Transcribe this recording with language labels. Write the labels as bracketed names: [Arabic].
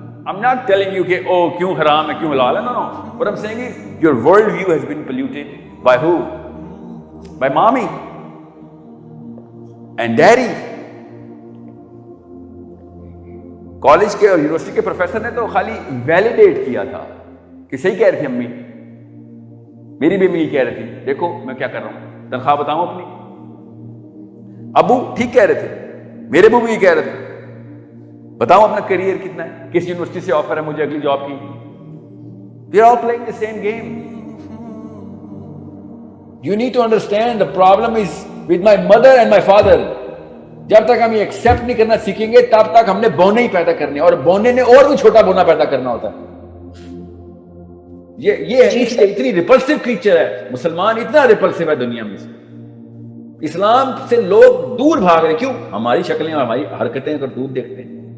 [English] I'm not telling you [Urdu] کہ کیوں حرام ہے کیوں حلال ہے. [English] No. What I'm saying is your world view has been polluted by who? By mommy and daddy. [Urdu] College کے اور یونیورسٹی کے پروفیسر نے تو خالی ویلیڈیٹ کیا تھا کہ صحیح کہہ رہی تھی امی, میری بھی امی کہہ رہی تھی دیکھو میں کیا کر رہا ہوں, تنخواہ بتاؤں اپنی. ابو ٹھیک کہہ رہے تھے, میرے ابو بھی کہہ رہے تھے بتاؤ اپنا کیریئر کتنا ہے, کس یونیورسٹی سے آفر ہے مجھے اگلی جاب کی. [English] We are all playing the same game. You need to understand the problem is with my mother and my father. [Urdu] جب تک ہم یہ ایکسپٹ نہیں کرنا سیکھیں گے تب تک ہم نے بونے ہی پیدا کرنے, اور بونے نے اور بھی چھوٹا بونا پیدا کرنا ہوتا ہے. یہ اتنی ریپلسو کریچر ہے مسلمان, اتنا ریپلسو ہے دنیا میں. اسلام سے لوگ دور بھاگ رہے. کیوں؟ ہماری شکلیں اور ہماری حرکتیں اگر دور دیکھتے ہیں.